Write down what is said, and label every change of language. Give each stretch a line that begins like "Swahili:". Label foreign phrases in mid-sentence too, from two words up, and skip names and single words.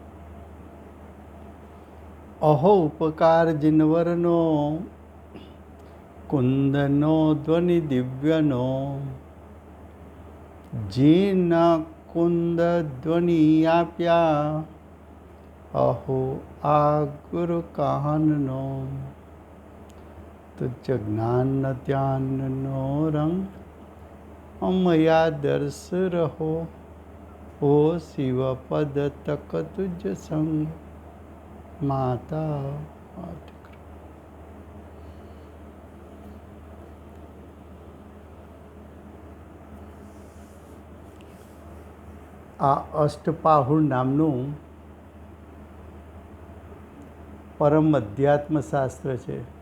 Gujarati: અહો ઉપકાર જિનવરનો કુંદનો ધ્વનિ દિવ્યનો જીન કુંદ ધ્વનિ આપ્યા અહો આ ગુરુ કહાનનો તુઝ જ્ઞાન ધ્યાન નો રંગ અમયા દર્શ રહો ઓ શિવ પદ તક તુઝ સંગ માતા। આ અષ્ટપાહુર નામનું પરમ અધ્યાત્મ શાસ્ત્ર છે.